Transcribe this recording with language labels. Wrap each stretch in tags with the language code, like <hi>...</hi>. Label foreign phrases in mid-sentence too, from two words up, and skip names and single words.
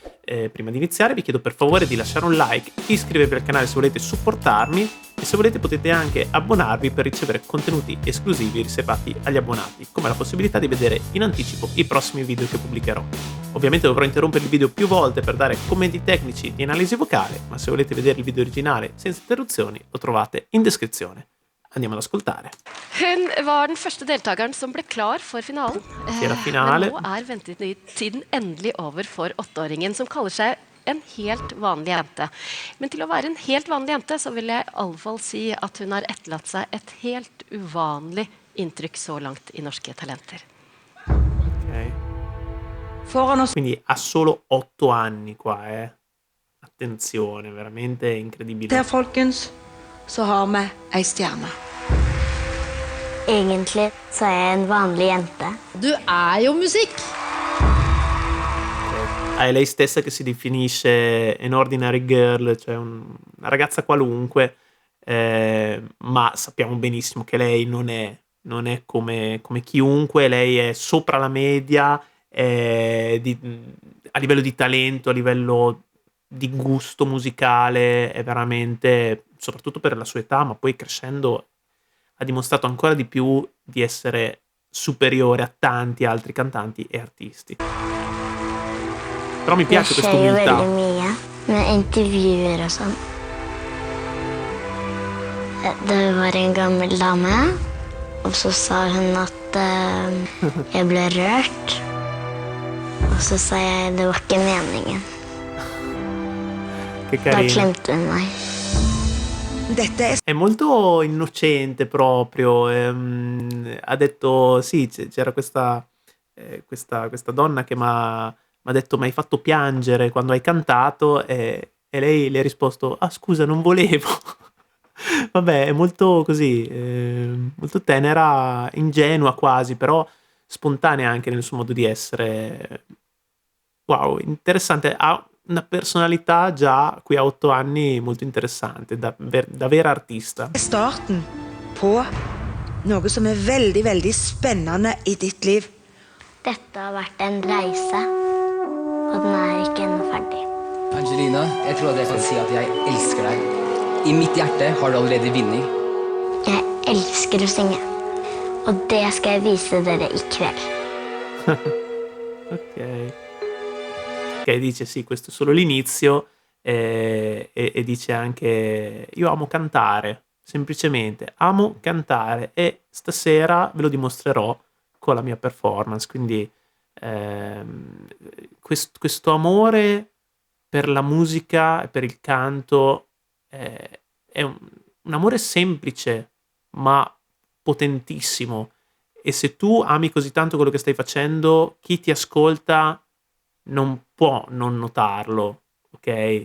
<it>Prima di iniziare vi chiedo per favore di lasciare un like, iscrivervi al canale se volete supportarmi e se volete potete anche abbonarvi per ricevere contenuti esclusivi riservati agli abbonati, come la possibilità di vedere in anticipo i prossimi video che pubblicherò. Ovviamente dovrò interrompere il video più volte per dare commenti tecnici di analisi vocale, ma se volete vedere il video originale senza interruzioni lo trovate in descrizione. Andiamo ad ascoltare.</it> <no>Hun var den første deltakeren som ble klar for finalen. Men nå ventetiden endelig over for 8-åringen, som kaller seg en helt vanlig jente. Men til å være en helt vanlig jente, så vil jeg i alle fall si at hun har etterlatt seg et helt uvanlig inntrykk så langt i Norske Talenter.</no> <it>Ok. Quindi ha solo 8 anni qua, Attenzione, veramente incredibile.</it> <no>Der, folkens, så har vi ei stjerne. Egentlig så er jeg en vanlig jente. Du er jo musikk!</no> <it>È lei stessa che si definisce</it> <en>an ordinary girl,</en> <it>cioè una ragazza qualunque, ma sappiamo benissimo che lei non è come chiunque, lei è sopra la media a livello di talento, a livello di gusto musicale, è veramente, soprattutto per la sua età, ma poi crescendo ha dimostrato ancora di più di essere superiore a tanti altri cantanti e artisti. Però mi piace questa umiltà.</it> <no>Jeg skjer jo veldig mye med intervjuer og sånn. Det var en gammel dame, og så sa hun at jeg ble rørt. Og så sa jeg det var ikke meningen.</no> <it>Che</it> <no>Da</no> <it>carino.</it> <no>klemte hun meg.</no> <it>È molto innocente proprio. Ha detto sì, c'era questa donna che mi ha detto: mi hai fatto piangere quando hai cantato, e lei le ha risposto: ah scusa, non volevo. Vabbè, è molto così, molto tenera, ingenua quasi, però spontanea anche nel suo modo di essere. Wow, interessante. Ha una personalità già qui a 8 anni molto interessante, da vera artista.</it> <no>Starten på noe som er veldig, veldig spennende i ditt liv. Dette har vært en reise, og den er ikke ennå ferdig. Angelina, jeg tror at jeg kan si at jeg elsker deg. I mitt hjerte har du allerede vunnet. Jeg elsker å synge, og det skal jeg vise dere i kveld.</no> <it>Ok. Ok, dice sì, questo è solo l'inizio, e dice anche: io amo cantare, semplicemente amo cantare, e stasera ve lo dimostrerò con la mia performance. Quindi questo amore per la musica e per il canto è un amore semplice ma potentissimo, e se tu ami così tanto quello che stai facendo, chi ti ascolta non può non notarlo, ok?</it>